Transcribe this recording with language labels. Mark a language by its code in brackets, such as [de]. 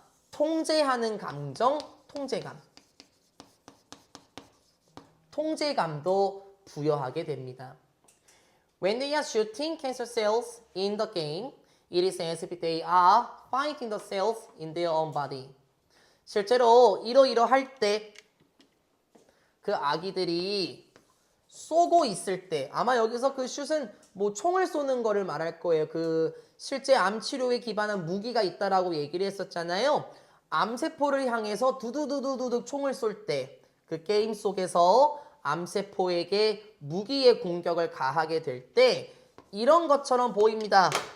[ko] 통제하는 감정, 통제감. 통제감도 부여하게 됩니다. [en] When they are shooting cancer cells in the game, it is as if they are fighting the cells in their own body. [ko] 실제로 이러이러할 때 그 아기들이 쏘고 있을 때 아마 여기서 그 슛은 뭐 총을 쏘는 거를 말할 거예요. 그 실제 암 치료에 기반한 무기가 있다라고 얘기를 했었잖아요. 암세포를 향해서 두두두두두 총을 쏠 때 그 게임 속에서 암세포에게 무기의 공격을 가하게 될 때 이런 것처럼 보입니다.